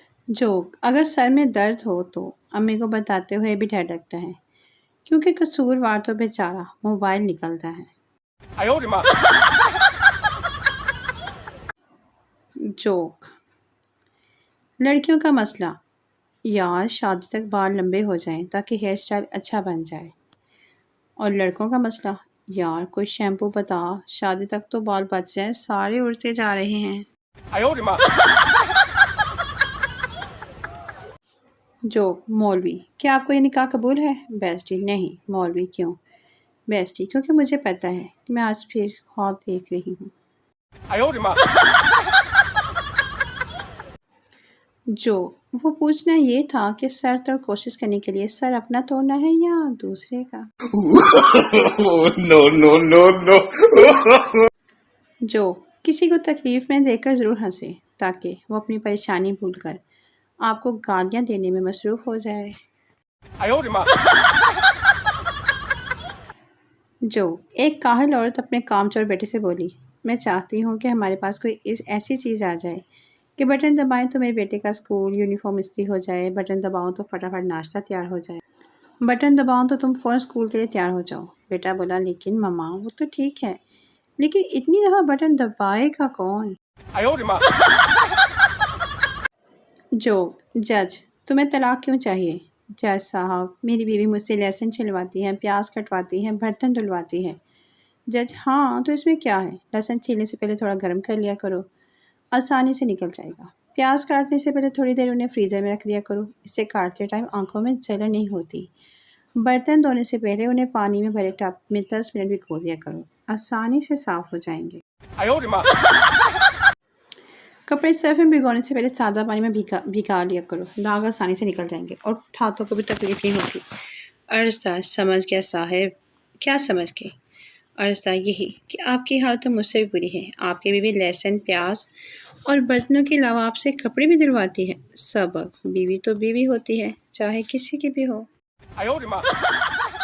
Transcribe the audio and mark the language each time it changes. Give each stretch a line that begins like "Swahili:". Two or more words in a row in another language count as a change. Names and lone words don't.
Hindi: जोक, अगर सर में दर्द हो तो अम्मी को बताते हुए भी डर लगता है क्योंकि कसूरवार तो बेचारा मोबाइल निकलता है।
Chinese: 哎呦我的妈！
Hindi: जोक, लड़कियों का मसला, यार शादी तक बाल लंबे हो जाएं ताकि
English: hair style
Hindi: अच्छा बन जाए। और लड़कों का मसला, यार कोई शैम्पू बता, शादी तक तो बाल बच जाए, सारे उड़ते जा रहे हैं।
Chinese: 哎呦我的妈！
Hindi: जोक, मौलवी, क्या आपको ये निकाह कबूल है? बेस्टी, नहीं। मौलवी, क्यों? बेस्टी, क्योंकि मुझे पता है कि मैं आज फिर ख्वाब देख रही हूँ।
Chinese: 哎呦我的妈！
Hindi: जो, वो पूछना ये था कि सर तोड़ कोशिश करने के लिए सर अपना तोड़ना है या दूसरे का।
English: no no no no!
Hindi: जो, किसी को तकलीफ में देखकर ज़रूर हंसे ताकि वो अपनी परेशानी भूलकर आपको गालियाँ देने में मसरूफ़ हो जाए।
Chinese: 哎呦我的妈！
Hindi: जो, एक काहिल औरत अपने कामचोर बेटे से बोली, मैं चाहती हूँ कि हमारे पास कोई ऐसी चीज़ आ जाए कि बटन दबाएं तो मेरे बेटे का
English: school uniform
Hindi: इस्त्री हो जाए, बटन दबाऊं तो फटाफट नाश्ता तैयार हो जाए, बटन दबाऊं तो तुम फ़ौरन स्कूल के लिए तैयार हो जाओ। बेटा बोला, लेकिन मम्मा वो तो ठीक है, लेकिन इतनी दफ़ा बटन दबाएगा कौन?
Chinese: 哎呦我的妈！
Hindi: जो, जज, तुम्हें तलाक क्यों चाहिए? जज साहब, मेरी बीवी मुझसे लहसुन छिलवाती है, प्याज कटवाती है, बर्तन धुलवाती है। जज, हाँ तो इसमें क्या है, लहसुन छीलने से पहले थोड़ा गर्म कर लिया करो, आसानी से निकल जाएगा। प्याज काटने से पहले थोड़ी देर उन्हें फ्रीज़र में रख दिया करो, इससे काटते टाइम आंखों में जलन नहीं होती। बर्तन धोने से पहले उन्हें पानी में भरे टब में 10 मिनट भिगो दिया करो, आसानी से साफ़ हो जाएंगे।
Chinese: 哎呦我的妈！
Hindi: कपड़े सर्फ में भिगोने से पहले सादा पानी में भिगा लिया करो, दाग आसानी से निकल जाएंगे और हाथों को भी तकलीफ नहीं होगी। अर्ज़ा, समझ गया साहब। क्या समझ गए? अर्ज़ा, यही कि आपकी हालत तो मुझसे भी बुरी है। आपकी बीवी लहसुन, प्याज और बर्तनों के अलावा आपसे कपड़े भी धुलवाती है। सबक, बीवी तो बीवी होती है, चाहे किसी की भी हो।
Chinese: 哎呦我的妈！